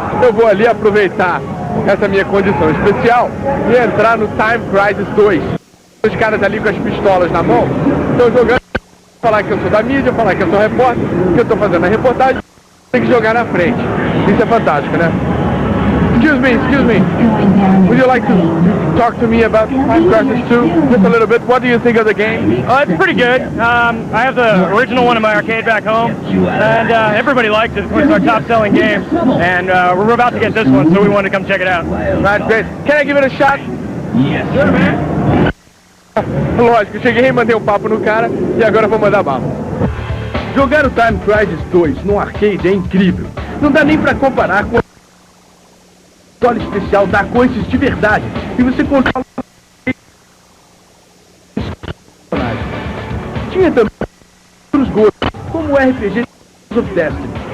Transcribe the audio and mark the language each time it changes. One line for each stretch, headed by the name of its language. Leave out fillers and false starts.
Portuguese: Eu vou ali aproveitar essa minha condição especial e entrar no Time Crisis 2. Os caras ali com as pistolas na mão estão jogando, falar que eu sou da mídia, falar que eu sou repórter, que eu estou fazendo a reportagem, tem que jogar na frente. Isso é fantástico, né?
English: Excuse me. Would you like to talk to me about Time Crisis 2 just a little bit? What do you think of the game? Oh, it's pretty good. I have the original one in my arcade back home, and everybody likes it. It's our top-selling game, and we're about to get this one, so we wanted to come check it out. Right, great. Can I give it a shot? Yes. Sure, man.
Portuguese: Lógico, eu cheguei e mandei um papo no cara e agora vou mandar bala. Jogar o Time Crisis 2 no arcade é incrível. Não dá nem pra comparar com o console especial da coisas de verdade. E você controla tinha também outros gostos, como o RPG of Destiny.